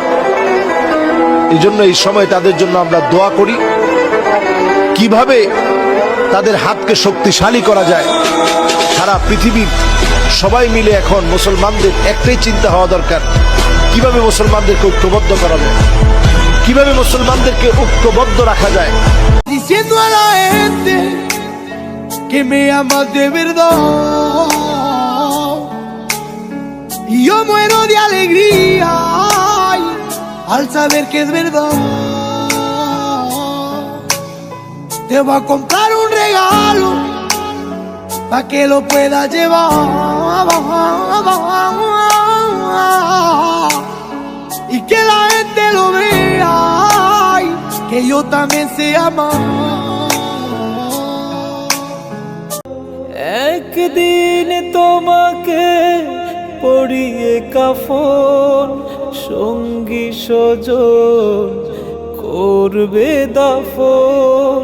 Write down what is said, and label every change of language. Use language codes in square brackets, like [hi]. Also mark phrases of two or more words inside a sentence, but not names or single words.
[bn] এই জন্য এই সময় তাদের জন্য আমরা দোয়া করি, কিভাবে তাদের হাতকে শক্তিশালী করা যায়। সারা পৃথিবীর সবাই মিলে এখন মুসলমানদের একটাই চিন্তা হওয়া দরকার, কিভাবে মুসলমানদেরকে ঐক্যবদ্ধ করা যায়, কিভাবে মুসলমানদেরকে ঐক্যবদ্ধ রাখা যায়। [es] Diciendo a la gente que me amas de verdad, y yo muero de alegría ay, al saber que es verdad. Te voy a comprar un regalo pa' que lo puedas llevar y que la gente lo vea ay, que yo también sé amar. [bn] একদিন তোমাকে পরিয়ে কাফন, সঙ্গী সজন করবে দাফন।